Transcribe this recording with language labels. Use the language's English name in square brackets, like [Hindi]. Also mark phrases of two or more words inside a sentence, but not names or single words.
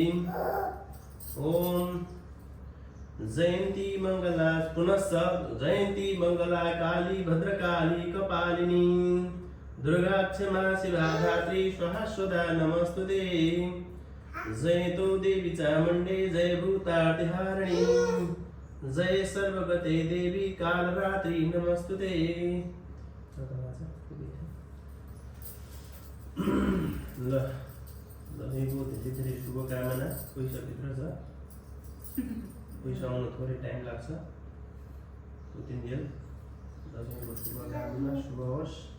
[Sanskrit] ओम जयंती मंगला पुनः जयंती मंगला काली भद्रकाली कपालिनी दुर्गा क्षमा शिवा धात्री स्वाहा सुधा नमस्तुते। जय तो देवी चामुंडे जय भूतार्तिहारिणी जय सर्वगते देवी कालरात्रि नमस्तुते। [Nepali] ल दसैँको धेरै धेरै शुभकामना। पैसाभित्र छ, पैसा आउनु थोरै टाइम लाग्छ। दसैँको शुभकामना शुभ होस्।